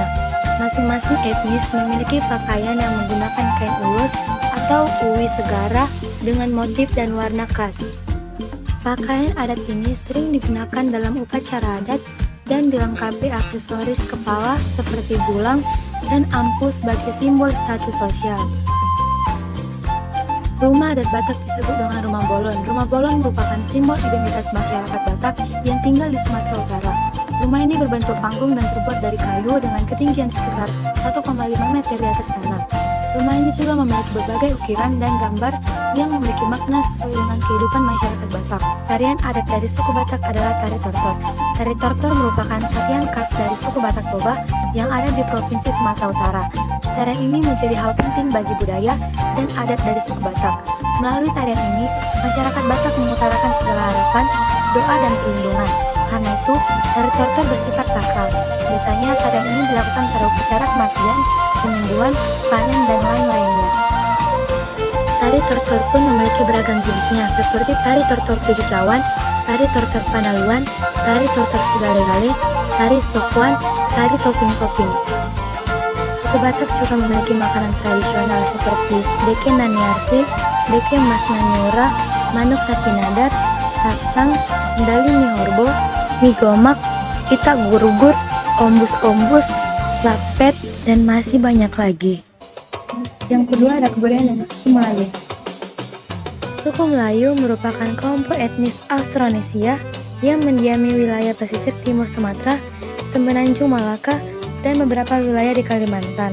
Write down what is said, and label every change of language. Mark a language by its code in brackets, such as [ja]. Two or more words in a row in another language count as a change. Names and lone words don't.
[id] Masing-masing etnis memiliki pakaian yang menggunakan kain ulus atau uwi segara dengan motif dan warna khas. Pakaian adat ini sering digunakan dalam upacara adat dan dilengkapi aksesoris kepala seperti bulang dan ampu sebagai simbol status sosial. Rumah adat Batak disebut dengan rumah bolon. Rumah bolon merupakan simbol identitas masyarakat Batak yang tinggal di Sumatera Utara. Rumah ini berbentuk panggung dan terbuat dari kayu dengan ketinggian sekitar 1,5 meter di atas tanah. Rumah ini juga memiliki berbagai ukiran dan gambar yang memiliki makna sesuai dengan kehidupan masyarakat Batak. Tarian adat dari suku Batak adalah tari tortor. Tari tortor merupakan tarian khas dari suku Batak Toba yang ada di Provinsi Sumatera Utara. Tarian ini menjadi hal penting bagi budaya dan adat dari suku Batak. Melalui tarian ini, masyarakat Batak mengutarakan segala harapan, doa, dan perlindungan. Karena itu, tari tortor bersifat sakral. Biasanya tarian ini dilakukan pada upacara kematian, penyembuhan, panen, dan lain-lainnya. Tari tortor pun memiliki beragam jenisnya, seperti tari tortor tujuh cawan, tari tortor panaluan, tari tortor sigale-gale, tari sokwan, tari toping-toping. Suku Batak juga memiliki makanan tradisional seperti deke naniarsi, deke mas nanyura, manuk tapinadar, saksang, dali mihorbo, mie gomak, itak gurugur, ombus-ombus, lapet, dan masih banyak lagi. Yang kedua ada kebudayaan dari suku Melayu. Suku Melayu merupakan kelompok etnis Austronesia yang mendiami wilayah pesisir timur Sumatera, semenanjung Malaka, dan beberapa wilayah di Kalimantan.